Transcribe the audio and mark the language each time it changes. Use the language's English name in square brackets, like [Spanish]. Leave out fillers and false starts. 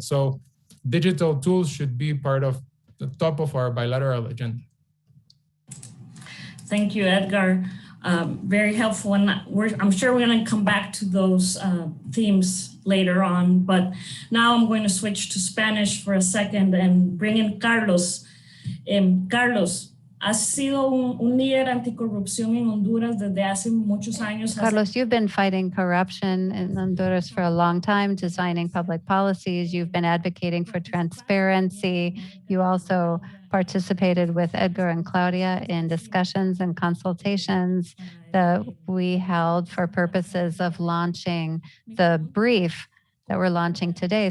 [English] So digital tools should be part of the top of our bilateral agenda. Thank you, Edgar. Very helpful. And I'm sure we're going to come back to those themes later on. But now I'm going to switch to Spanish for a second and bring in Carlos. [Spanish] Carlos, has sido un líder anticorrupción en Honduras desde hace muchos años. [English] Carlos, you've been fighting corruption in Honduras for a long time, designing public policies. You've been advocating for transparency. You also participated with Edgar and Claudia in discussions and consultations that we held for purposes of launching the brief that we're launching today.